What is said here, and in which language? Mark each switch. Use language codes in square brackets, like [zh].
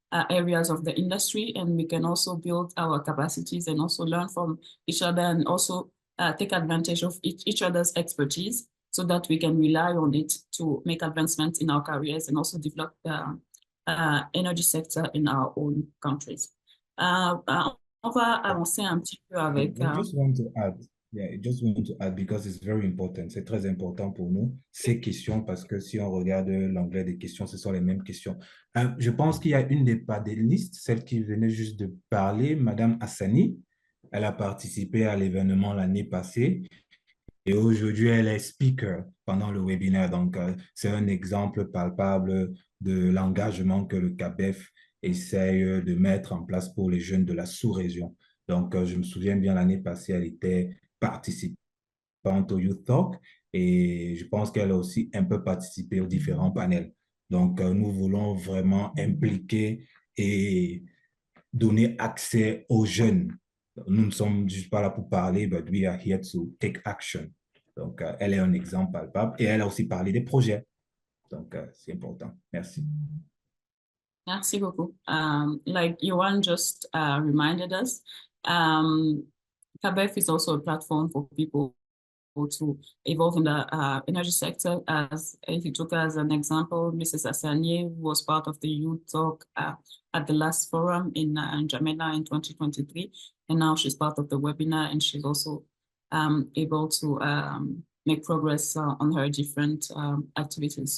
[en] areas of the industry, and we can also build our capacities and also learn from each other and also take advantage of each other's expertise so that we can rely on it to make advancements in our careers and also develop the energy sector in our own countries. [fr] On va avancer un petit peu avec... [en] I just want to add. Yeah, I just want to add because it's very important. [fr] C'est très important pour nous, ces questions, parce que si on regarde l'anglais des questions, ce sont les mêmes questions. Je pense qu'il y a une des panélistes, celle qui venait juste de parler, Madame Hassani. Elle a participé à l'événement l'année passée et aujourd'hui, elle est speaker pendant le webinaire. Donc, c'est un exemple palpable de l'engagement que le CABEF essaye de mettre en place pour les jeunes de la sous-région. Donc, je me souviens bien, l'année passée, elle était participante au Youth Talk et je pense qu'elle a aussi un peu participé aux différents panels. Donc, nous voulons vraiment impliquer et donner accès aux jeunes. Nous ne sommes juste pas là pour parler, [en] but we are here to take action. [fr] Donc, elle est un exemple palpable et elle a aussi parlé des projets. Donc, c'est important. Merci. Merci beaucoup. [en] Like Yohan just reminded us, CABEF is also a platform for people to evolve in the energy sector. As if you took as an example, Mrs. Asanie was part of the Youth Talk at the last forum in Jeunesse in 2023, and now she's part of the webinar, and she's also able to make progress on her different activities.